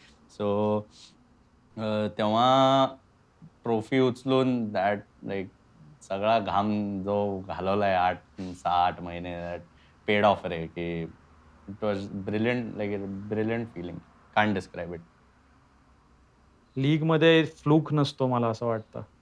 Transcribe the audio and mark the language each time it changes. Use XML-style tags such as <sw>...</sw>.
<mr>So तेव्हा trophy उचलून that like सगळा घाम जो घालवलाय 6-8 महिने</mr> <en>that paid off</en> <mr>रे.</mr> <en>की it was brilliant, like brilliant feeling, can't describe it.</en> <mr>लीगमध्ये फ्लूक नसतो मला असं वाटतं.</mr>